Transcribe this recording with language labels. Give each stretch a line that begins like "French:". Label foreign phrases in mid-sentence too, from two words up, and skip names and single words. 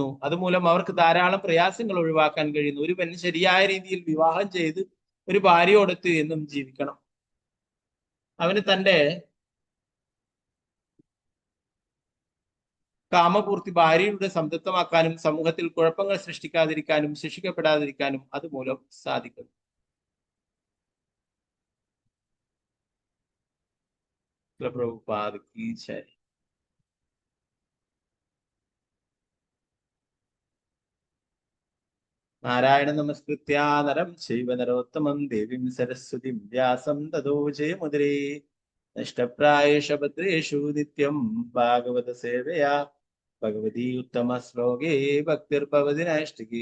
Malayalam: അതുമൂലം അവർക്ക് ധാരാളം പ്രയാസങ്ങൾ ഒഴിവാക്കാൻ കഴിയുന്നു. ഒരുവൻ ശരിയായ രീതിയിൽ വിവാഹം ചെയ്ത് ഒരു ഭാര്യയോടൊത്ത് എന്നും ജീവിക്കണം. അവന് തന്റെ കാമപൂർത്തി ഭാര്യയുടെ സംതൃപ്തമാക്കാനും സമൂഹത്തിൽ കുഴപ്പങ്ങൾ സൃഷ്ടിക്കാതിരിക്കാനും ശിക്ഷിക്കപ്പെടാതിരിക്കാനും അതുമൂലം സാധിക്കും.
Hindi: प्रभुपाद की जय।
Sanskrit: नारायण नमस्कृत्य नरं चैव नरोत्तमं देवीं सरस्वतीं व्यासं ततो जयमुदीरये। नष्टप्रायेषु भद्रेषु नित्यं भागवत सेवया भगवती उत्तम श्लोके भक्तिर्भवति नैष्टिकी।